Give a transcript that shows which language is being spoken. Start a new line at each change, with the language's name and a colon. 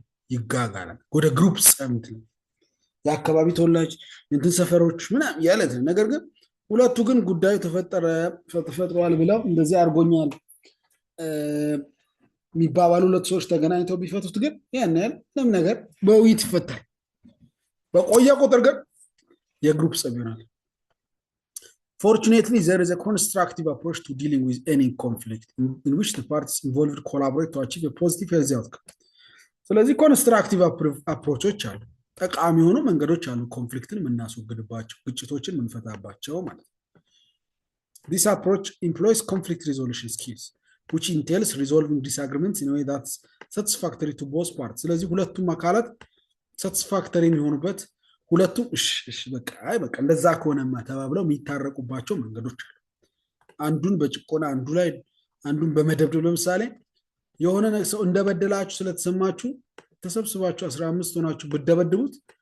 Amharic: ይጋጋላል ወደ ግሩፕ ጸምት የአካባቢ ተወላጅ እንትን ሰፈሮች ምናምን ያለት ነገር ግን ሁለቱ ግን ጉዳዩ ተፈጥሯል ብለው እንደዚህ አድርጎኛል የሚባባሉ ሁለት ሰዎች ተገናኝተው ቢፈቱት ግን ያን ያህል ምንም ነገር በውይይት ይፈታል። በቆየ ቁጥር ግን የግሩፕ ጸብ ይሆናል።
English: Fortunately, there is a constructive approach to dealing with any conflict in which the parties involved collaborate to achieve a positive healthy outcome.
Amharic: ስለዚህ ኮንስትራክቲቭ አፕሮቾች አሉ፣ ጠቃሚ የሆኑ መንገዶች አሉ ኮንፍሊክትን የምናስወግድባቸው፣ ግጭቶችን የምንፈታባቸው ማለት ነው።
English: This approach employs conflict resolution skills, which entails resolving disagreements in a way that's satisfactory to both parties.
Amharic: ስለዚህ ሁለቱም አካላት satisfactory የሚሆኑበት ሁለቱም እሺ በቃ እንደዛ ከሆነማ ተባብለው የሚታረቁባቸው መንገዶች አሉ። አንዱን በጭቆና አንዱን በመደብደብ ለምሳሌ የሆነ ሰው እንደበደላችሁ ስለተሰማችሁ ተሰብስባችሁ 15 ሆናችሁ ብትደበድቡት